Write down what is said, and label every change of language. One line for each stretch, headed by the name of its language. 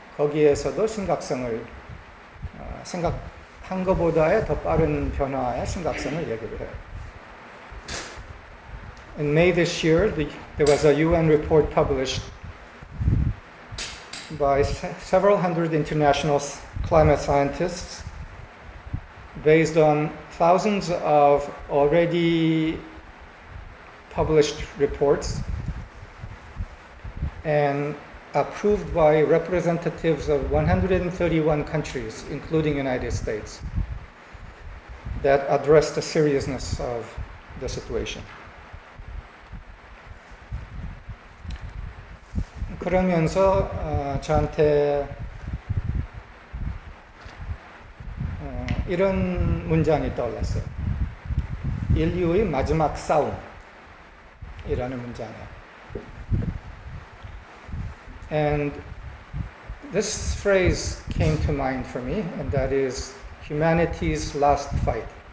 Korean: 거기에서도 심각성을 생각한 것보다의 더 빠른 변화의 심각성을 얘기를 해요.
English: In May this year, there was a UN report published by several hundred international climate scientists based on thousands of already published reports and approved by representatives of 131 countries, including United States, that address the seriousness of the situation.
Korean: 그러면서 저한테 이런 문장이 떠올랐어요. 인류의 마지막 싸움이라는 문장이에요.
English: And this phrase came to mind for me, and that is humanity's last fight.